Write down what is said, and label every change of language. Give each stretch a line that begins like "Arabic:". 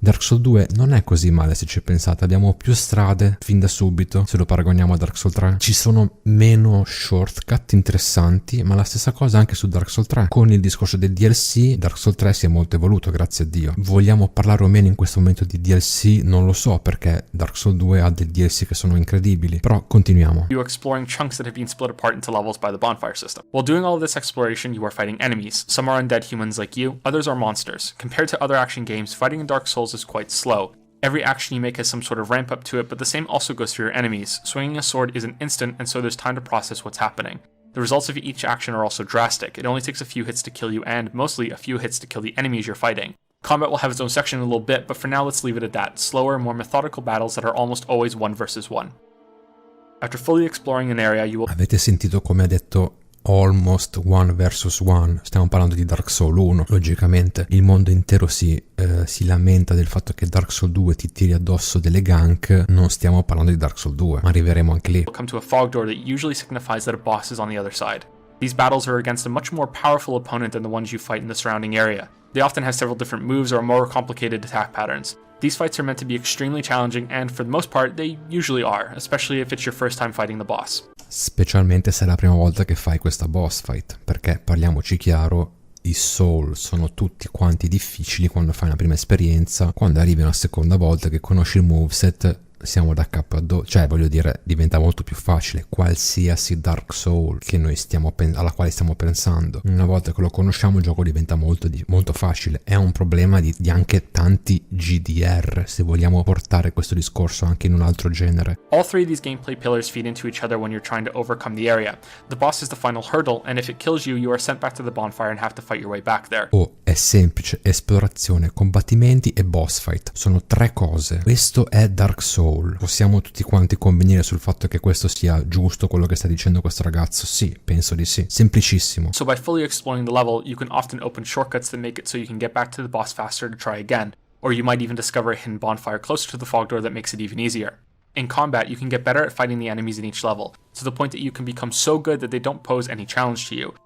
Italian: Dark Souls 2 non è così male se ci pensate, abbiamo più strade fin da subito se lo paragoniamo a Dark Souls 3, ci sono meno shortcut interessanti, ma la stessa cosa anche su Dark Souls 3. Con il discorso del DLC Dark Souls 3 si è molto evoluto, grazie a Dio. Vogliamo parlare o meno in questo momento di DLC? Non lo so, perché Dark Souls 2 ha dei DLC che sono incredibili, però continuiamo.
English: You are exploring chunks that have been split apart into levels by the bonfire system. While doing all of this exploration, you are fighting enemies. Some are undead humans like you, others are monsters. Compared to other action games, fighting in Dark Souls is quite slow. Every action you make has some sort of ramp up to it, but the same also goes for your enemies. Swinging a sword is an instant, and so there's time to process what's happening. The results of each action are also drastic. It only takes a few hits to kill you, and mostly a few hits to kill the enemies you're fighting. Combat will have its own section in a little bit, but for now let's leave it at that. Slower, more methodical battles that are almost always 1 versus 1. After fully exploring an area, you will...
Italian: Avete sentito come ha detto
English: almost 1 versus 1?
Italian: Stiamo parlando di Dark Souls 1, logicamente. Il mondo intero si lamenta del fatto che Dark Souls 2 ti tiri addosso delle gank. Non stiamo parlando di Dark Souls 2, ma arriveremo anche lì.
English: Come to a fog door that usually signifies that a boss is on the other side. These battles are against a much more powerful opponent than the ones you fight in the surrounding area. They often have several different moves or more complicated attack patterns. These fights are meant to be extremely challenging, and for the most part, they usually are, especially if it's your first time fighting the boss.
Italian: Specialmente se è la prima volta che fai questa boss fight, perché parliamoci chiaro, i Soul sono tutti quanti difficili quando fai una prima esperienza. Quando arrivi una seconda volta che conosci il moveset, siamo da capo a do, cioè voglio dire, diventa molto più facile qualsiasi Dark Soul che noi alla quale stiamo pensando. Una volta che lo conosciamo il gioco diventa molto facile. È un problema di anche tanti GDR, se vogliamo portare questo discorso anche in un altro genere.
English: All 3 of these gameplay pillars feed into each other when you're trying to overcome the area. The boss is the final hurdle, and if it kills you, you are sent back to the bonfire and have to fight your way back there. Oh,
Italian: è semplice, esplorazione, combattimenti e boss fight. Sono 3 cose. Questo è Dark Souls. Possiamo tutti quanti convenire sul fatto che questo sia giusto quello che sta dicendo questo ragazzo? Sì, penso di sì. Semplicissimo.
English: So by fully exploring the level, you can often open shortcuts that make it so you can get back to the boss faster to try again, or you might even discover a hidden bonfire closer to the fog door that makes it even easier. In combat, you can get better at fighting the enemies in each level, to the point that you can become so good that they don't pose any challenge to you.